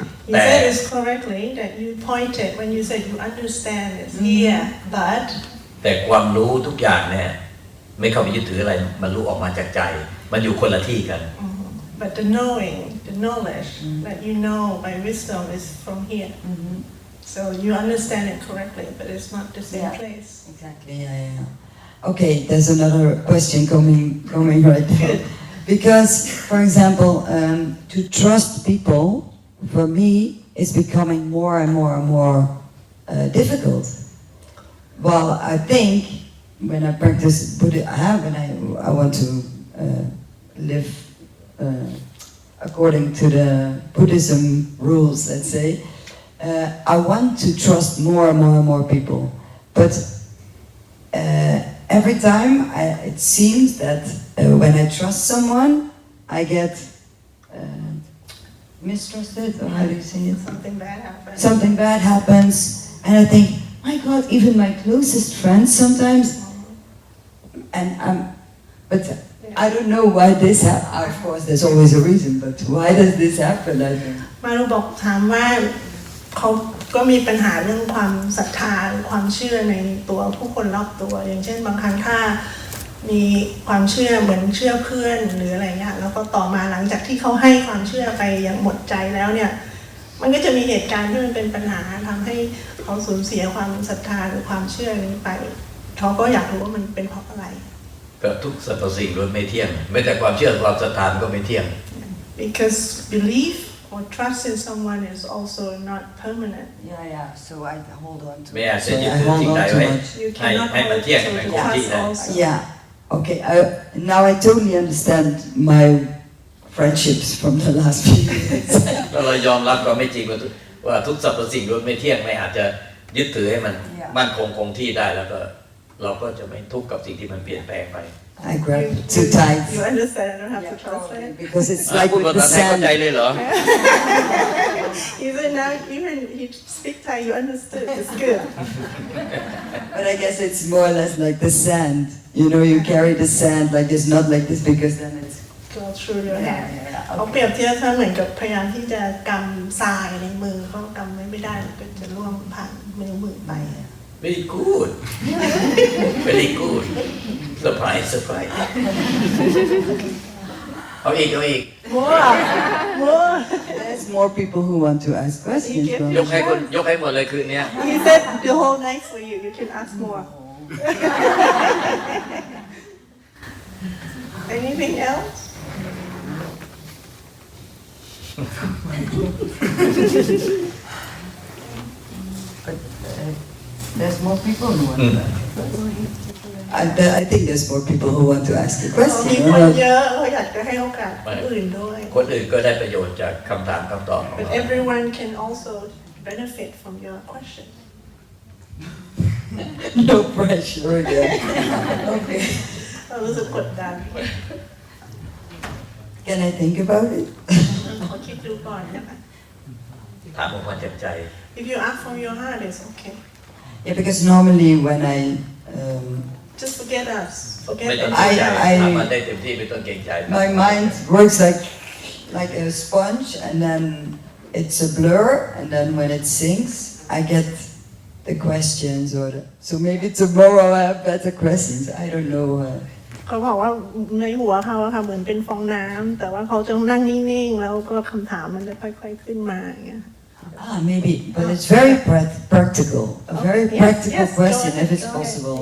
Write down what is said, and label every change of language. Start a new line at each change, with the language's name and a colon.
English: You said it correctly that you pointed when you said you understand it's here but
Thai: แต่ความรู้ทุกอย่างเนี่ยไม่เข้าไปยึดถืออะไรมันรู้ออกมาจากใจมันอยู่คนละที่กัน
English: But the knowing the knowledge that you know by wisdom is from here so you understand it correctly but it's not the same place Exactly yeah Okay there's another question coming right now because for example to trust people for me is becoming more and more difficult well I think when I practice Buddhism when I want to live according to the Buddhism rules let's say I want to trust more and more people but every time it seems that when I trust someone I get mistrusted or how do you say it something bad happens and I think my God even my closest friends sometimes and but I don't know why this happens. Of course, there's always a reason, but why does this happen? I think.
Thai: มารุบอกถามว่าเขาก็มีปัญหาเรื่องความศรัทธาความเชื่อในตัวผู้คนรอบตัวอย่างเช่นบางครั้งถ้ามีความเชื่อเหมือนเชื่อเพื่อนหรืออะไรเงี้ยแล้วก็ต่อมาหลังจากที่เขาให้ความเชื่อไปอย่างหมดใจแล้วเนี่ย มันก็จะมีเหตุการณ์ที่มันเป็นปัญหาทำให้เขาสูญเสียความศรัทธาหรือความเชื่อนี้ไปเขาก็อยากรู้ว่ามันเป็นเพราะอะไรก็ทุกสรรพสิ่งล้วนไม่เที่ยงแม้แต่ความเชื่อความศรัทธาก็ไม่เที่ยง
English: Because belief or trust in someone is also not permanent. Yeah. So I hold on to.
Thai: ไม่อาจจะยึดถือสิ่งใดไว้ให้มันเที่ยงให้คงที่ได้
English: Yeah. Okay. Now I totally understand my friendships from the last few years.
Thai: เรายอมรับความไม่จริงว่าทุกสรรพสิ่งล้วนไม่เที่ยงไม่อาจจะยึดถือให้มันมั่นคงที่ได้แล้วก็เราก็จะไม่ทุกข์กับสิ่งที่มันเปลี่ยนแปลงไป
English: I grab too tight. You understand? I don't have to translate. Because it's like with the sand.
Thai: เข้าใจเลยเหรอ
English: Even now, even you speak Thai, you understood. It's good. But I guess it's more or less like the sand. You know, you carry the sand like this, not like this, because then it's go through your hand.
Thai: เขาเปรียบเทียบท่านเหมือนกับพยายามที่จะกำทรายในมือเขากำไม่ได้ก็จะล่วงผ่านมือไป
English: Very good. Very good. Surprise.
Thai: เอาอีก
English: More. There's more people who want to ask questions.
Thai: ยกให้หมดเลยคืนนี้
English: He said the whole night for you. You can ask more. Anything else? But there's more people who want to ask. I think there's more people who want to ask a
Thai: มี
English: question.
Thai: คนเยอะเขาอยากจะให้โอกาสคนอื่นด้วย คนอื่นก็ได้ประโยชน์จากคำถามคำตอบของ
English: But
Thai: เรา
English: everyone can also benefit from your question. No pressure again. Okay.
Thai: เรารู้สึกกดดัน
English: Can I think about it?
Thai: ขอคิดดูก่อนนะคะ ถามออกมาจากใจ If you ask from your heart, it's okay.
English: Yeah, because normally when I Just forget us. Forget
Thai: ไม่ต้อง
English: us.
Thai: เกรงใจถามมาได้เต็มที่ไม่ต้องเกรงใจ
English: my mind works like a sponge, and then it's a blur, and then when it sinks, I get the questions, so maybe tomorrow I have better questions. I don't know.
Thai: เขาบอกว่าในหัวเขาค่ะเหมือนเป็นฟองน้ำแต่ว่าเขาจะนั่งนิ่งๆแล้วก็คำถามมันจะค่อยๆขึ้นมาอย่างเงี้ย
English: Maybe, but it's very practical. A very practical question, if it's possible.